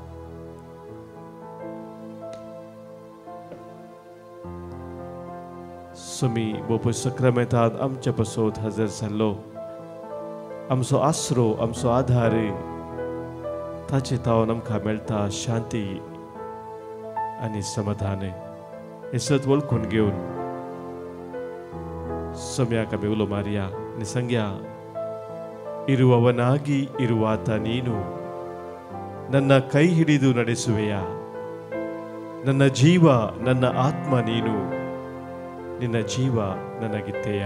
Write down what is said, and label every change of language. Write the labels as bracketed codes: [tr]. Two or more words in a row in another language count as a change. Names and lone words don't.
[kok] सुमी बोपय सक्रामेंतांत आमच्या पासत हजर जाल्लो आमचो आसरो आमचो आधार ताचे तावन आमकां मेळटा शांती आनी समाधान. हे सत वळखून घेवन सम्याक आमी उलो मारया आनी सांगया [kn] ಇರುವವನಾಗಿ ಇರುವಾತ ನೀನು ನನ್ನ ಕೈ ಹಿಡಿದು ನಡೆಸುವೆಯ ನನ್ನ ಜೀವ ನನ್ನ ಆತ್ಮ ನೀನು ನಿನ್ನ ಜೀವ ನನಗಿತ್ತೆಯ.